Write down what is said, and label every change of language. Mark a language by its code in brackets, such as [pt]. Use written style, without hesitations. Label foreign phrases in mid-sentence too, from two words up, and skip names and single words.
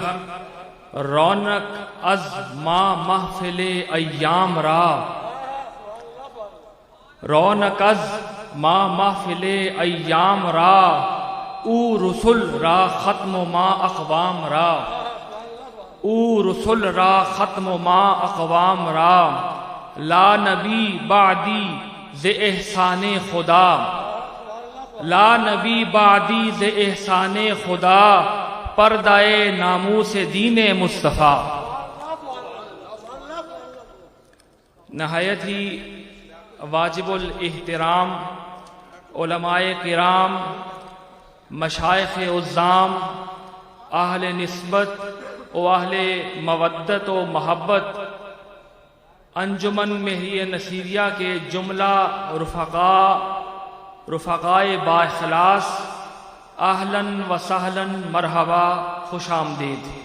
[fa] رونق از ما محفل ایام را، رونق از ما محفل ایام را، او رسول را ختم ما اقوام را، او رسول را ختم ما اقوام را. [ar] لا نبی بعدی [fa] ز احسان خدا، [ar] لا نبی بعدی [fa] ز احسان خدا، پردہ ناموس دین مصطفیٰ. [ur] نہایت ہی واجب الاحترام علماء کرام، مشائخ عظام، اہل نسبت و اہل مودت و محبت، انجمن مہریہ نصیریہ کے جملہ رفقائے با اخلاص، [ar] اہلاً و سہلاً مرحبا، [ur] خوش آمدید.